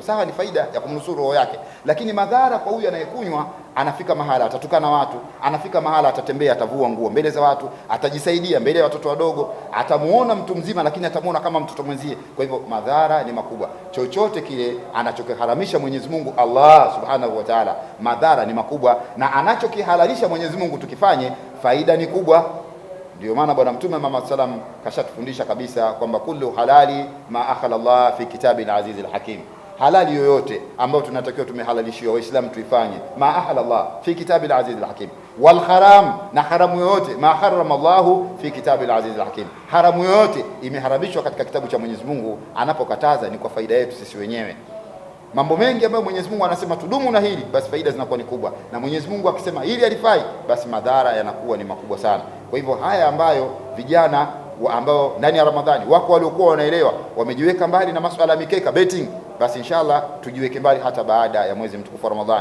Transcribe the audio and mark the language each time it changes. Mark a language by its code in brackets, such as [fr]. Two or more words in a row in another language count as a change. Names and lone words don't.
[sw] Sawa, ni faida ya kumnusuru roho yake, lakini madhara kwa huyu anayekunywa, anafika mahala atatukana watu, anafika mahala atatembea, atavua nguo mbele za watu, atajisaidia mbele ya watoto wadogo, atamuona mtu mzima lakini atamuona kama mtoto mwenzie. Kwa hivyo madhara ni makubwa. Chochote kile anachokiharamisha Mwenyezi Mungu Allah [ar] سبحانه وتعالى, [sw] madhara ni makubwa, na anachokihalalisha Mwenyezi Mungu tukifanye, faida ni kubwa. Ndio maana Bwana Mtume Muhammad sallam kashatufundisha kabisa kwamba [ar] كل حلال ما أحل الله في كتاب العزيز الحكيم. [sw] Halali yoyote ambayo tunatakiwa tumehalalishiwa Waislamu tuifanye, [ar] ما أحل الله في كتاب العزيز الحكيم. والحرام, [sw] na haramu yoyote, [ar] ما حرم الله في كتاب العزيز الحكيم. [sw] Haramu yoyote imeharamishwa katika kitabu cha Mwenyezi Mungu, anapokataza ni kwa faida yetu sisi wenyewe. Mambo mengi ambayo Mwenyezi Mungu anasema tudumu na hili, basi faida zinakuwa ni kubwa, na Mwenyezi Mungu akisema hili halifai, basi madhara yanakuwa ni makubwa sana. Kwa hivyo haya ambayo vijana ambao ndani ya Ramadhani wako waliokuwa wanaelewa, wamejiweka mbali na masuala ya mikeka betting, basi inshallah tujiweke mbali hata baada ya mwezi mtukufu wa Ramadhani.